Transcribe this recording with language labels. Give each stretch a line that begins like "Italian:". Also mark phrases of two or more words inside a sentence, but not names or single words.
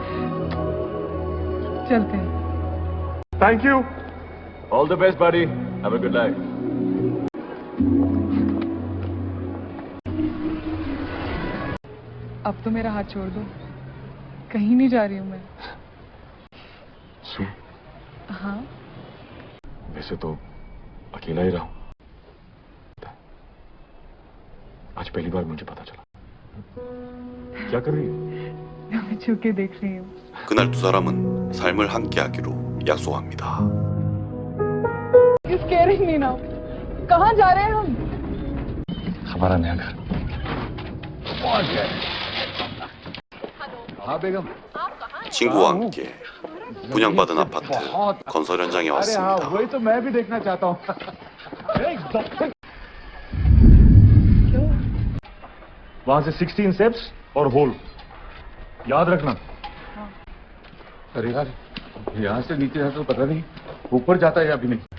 Hindi: चलते हैं.
English: Thank you. All the best, buddy. Have a good night.
Hindi: अब तो मेरा हाथ छोड़ दो, कहीं नहीं जा रही हूँ मैं. सु, हाँ? वैसे तो अकेला ही रहा हूं. आज पहली बार मुझे पता चला. क्या कर रही है? मैं छुके देख रही हूँ.
Korean: 그날 두 사람은 삶을 함께하기로 약속합니다.
English: He's scaring me now.
Hindi: कहाँ जा रहे हैं हम? हमारा नया घर. हाँ बेगम.
Korean: 친구와 함께 분양받은 아파트 건설 현장에
Hindi: अरे हाँ
Korean: 왔습니다.
Hindi: वही तो मैं भी देखना चाहता हूँ. वहां से 16 स्टेप्स और होल याद रखना. अरे यार यहाँ से नीचे है तो पता नहीं ऊपर जाता है या अभी नहीं.